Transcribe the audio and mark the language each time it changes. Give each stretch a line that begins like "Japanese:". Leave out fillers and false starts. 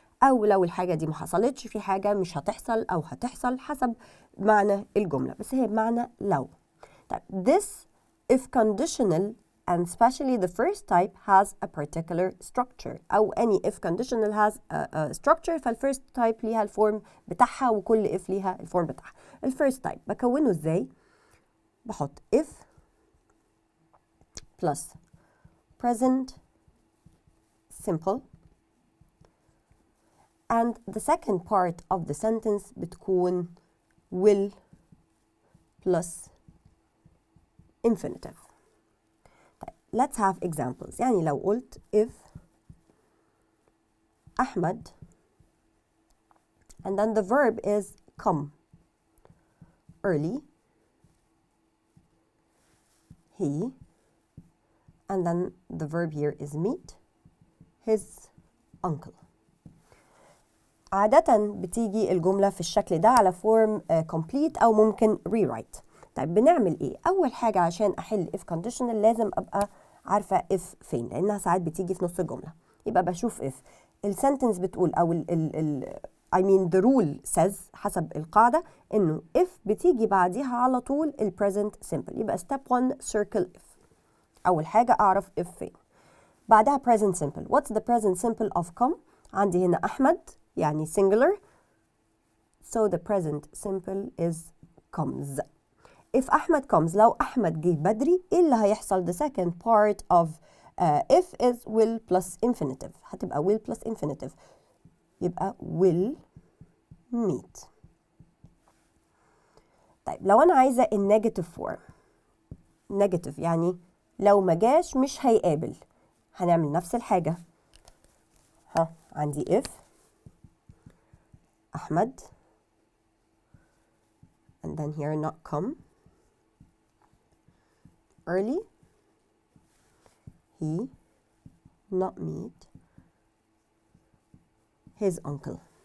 Arabic: أو لو الحاجة دي ما حصلتش في حاجة مش هتحصل أو هتحصل حسب معنى الجملة، بس هي بمعنى لو.
English: طيب this if conditional and especially the first type has a particular structure، أو any if conditional has a structure،
Arabic: فالfirst type ليها الفورم بتاعها
English: وكل if ليها الفورم بتاعها.
Arabic: الفirst type بكونه ازاي؟ بحط
English: if plus present simple and the second part of the sentence بتكون will plus infinitive. طيب let's have examples.
Arabic: يعني لو قلت
English: if Ahmed and then the verb is come early he and then the verb here is meet his uncle.
Arabic: عادة بتيجي الجملة في الشكل ده على فورم complete أو ممكن rewrite. طيب بنعمل إيه؟ أول حاجة عشان أحل if conditional لازم أبقى عارفة if فين، لأنها ساعات بتيجي في نص الجملة. يبقى بشوف if السنتنس بتقول أو
English: I mean the rule says
Arabic: حسب القاعدة إنه if بتيجي بعديها على طول present simple.
English: يبقى step 1 circle if.
Arabic: أول حاجة أعرف if فين.
English: بعدها present simple. What's the present simple of come؟
Arabic: عندي هنا أحمد يعني
English: singular. So the present simple is comes. If Ahmed comes،
Arabic: لو أحمد جه بدري إيه اللي هيحصل؟
English: The second part of if is will plus infinitive. هتبقى will plus infinitive. يبقى will meet.
Arabic: طيب لو أنا عايزة النيجاتيف فورم، نيجاتيف يعني لو ما جاش مش هيقابل، هنعمل نفس الحاجة.
English: عندي if Ahmed and then here not come early he not meet his uncle.